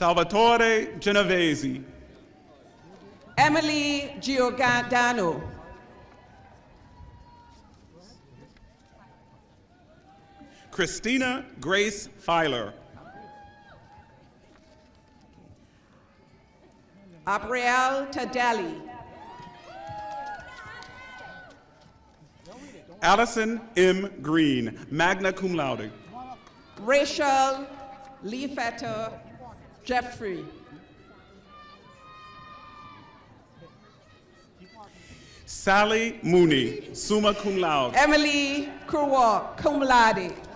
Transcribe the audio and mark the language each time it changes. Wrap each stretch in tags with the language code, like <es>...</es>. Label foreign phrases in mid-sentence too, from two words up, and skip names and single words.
<en>Salvatore Genovese. Emily Giordano. Christina Grace Filer. Abriel Tadeli. Allison M. Green,</en> <la>magna cum laude.</la> <en>Rachel Leafetter Jeffrey. Sally Mooney,</en> <la>summa cum laude.</la> <en>Emily Kurwa,</en> <la>cum laude.</la>